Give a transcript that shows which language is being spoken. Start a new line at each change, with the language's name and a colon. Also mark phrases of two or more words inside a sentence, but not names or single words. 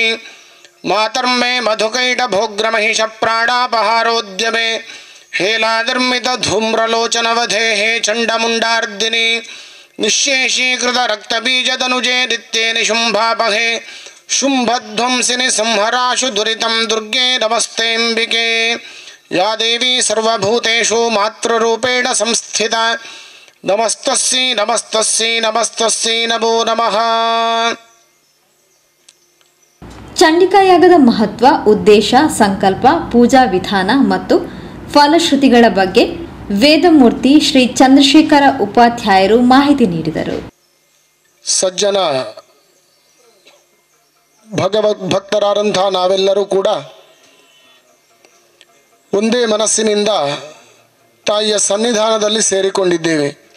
Sanskrit: मातर्मे मधुकैटभोग्रमहिषप्राणापहारोद्यमे हेलाधर्मितधूम्रलोचनवधेः चण्डमुण्डार्दिनि निःशेषीकृतरक्तबीजदनुजे नित्ये निशुम्भापहे शुम्भध्वंसिनि संहराशु दुरितं दुर्गे नमस्तेऽम्बिके. या देवी सर्वभूतेषु मातृरूपेण संस्थिता नमस्तस्यै नमस्तस्यै नमस्तस्यै नमो नमः.
Kannada: ಚಂಡಿಕಾಯಾಗದ ಮಹತ್ವ, ಉದ್ದೇಶ, ಸಂಕಲ್ಪ, ಪೂಜಾ ವಿಧಾನ ಮತ್ತು ಫಲಶ್ರುತಿಗಳ ಬಗ್ಗೆ ವೇದಮೂರ್ತಿ ಶ್ರೀ ಚಂದ್ರಶೇಖರ ಉಪಾಧ್ಯಾಯರು ಮಾಹಿತಿ ನೀಡಿದರು. ಸಜ್ಜನ ಭಗವದ್ಭಕ್ತರಾದಂಥ ನಾವೆಲ್ಲರೂ ಕೂಡ ಒಂದೇ ಮನಸ್ಸಿನಿಂದ ತಾಯಿಯ ಸನ್ನಿಧಾನದಲ್ಲಿ ಸೇರಿಕೊಂಡಿದ್ದೇವೆ.